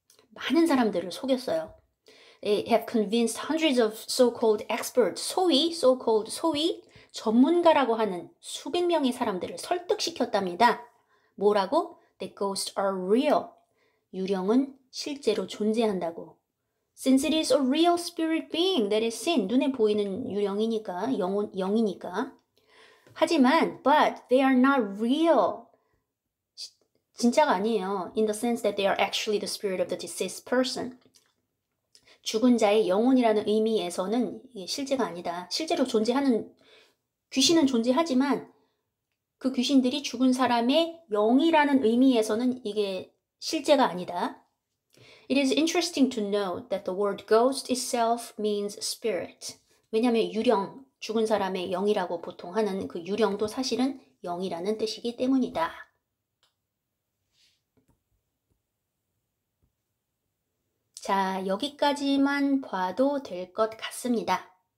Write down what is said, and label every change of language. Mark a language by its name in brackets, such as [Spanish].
[Korean] 많은 사람들을 속였어요. [English] They have convinced hundreds of so-called experts, so-called [Korean] 전문가라고 하는 수백 명의 사람들을 설득시켰답니다. 뭐라고? [English] That ghosts are real. [Korean] 유령은 실제로 존재한다고. [English] Since it is a real spirit being that is seen. [Korean] 눈에 보이는 유령이니까, 영이니까. 하지만, [English] but they are not real. [Korean] 진짜가 아니에요. [English] In the sense that they are actually the spirit of the deceased person. [Korean] 죽은 자의 영혼이라는 의미에서는 이게 실제가 아니다. 실제로 존재하는 귀신은 존재하지만 그 귀신들이 죽은 사람의 영이라는 의미에서는 이게 실제가 아니다. [English] It is interesting to note that the word ghost itself means spirit. [Korean] 왜냐하면 유령, 죽은 사람의 영이라고 보통 하는 그 유령도 사실은 영이라는 뜻이기 때문이다. 자, 여기까지만 봐도 될 것 같습니다.